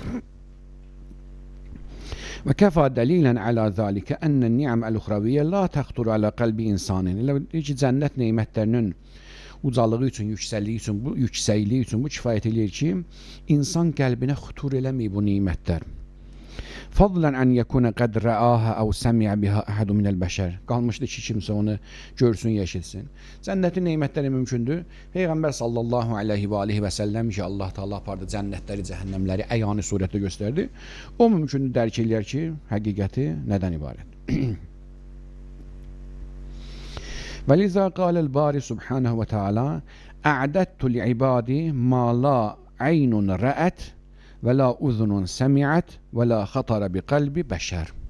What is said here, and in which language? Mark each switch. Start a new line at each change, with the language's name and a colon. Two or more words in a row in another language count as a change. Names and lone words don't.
Arabic: وكفى دليلا على ذلك أن النعم الأخروية لا تخطر على قلب إنسان.
Azerbaijani: Elə deyir ki, cənnət neymətlərinin ucalığı üçün, yüksəkliyi üçün bu kifayət eləyir ki, insan qəlbinə xutur eləməyib bu neymətlər.
Arabic: فضلا عن أن يكون قد رآها أو سمع بها أحد من البشر.
Azerbaijani: Qalmışdı ki kimsə onu görsün, yaşasın. Cənnətin nemətləri mümkündür. Peyğəmbər
Arabic: صلى الله عليه وآله وسلم
Azerbaijani: ki, Allah Taala apardı cənnətləri, cəhənnəmləri əyani surətdə göstərdi. O mümkündür dərk eləyər ki, həqiqəti nədən ibarət.
Arabic: ولذا قال الباري سبحانه وتعالى أعددت لعبادي ما لا عين رأت ولا أذن سمعت ولا خطر بقلب بشر.